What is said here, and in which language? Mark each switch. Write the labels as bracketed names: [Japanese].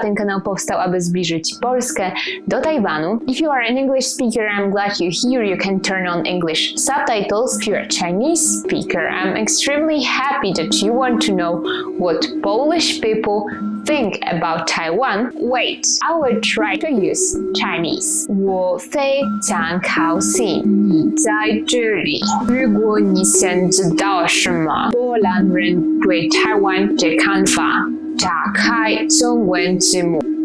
[Polish] Ten kanał powstał, aby zbliżyć Polskę do Tajwanu. [English] If you are an English speaker, I'm glad you're here. You can turn on English subtitles. If you're a Chinese speaker, I'm extremely happy that you want to know what Polish people think about Taiwan. Wait, I will try to use Chinese. [Chinese] 我非常高兴你在这里。如果你想知道什么波兰人对台湾的看法，打开中文字幕。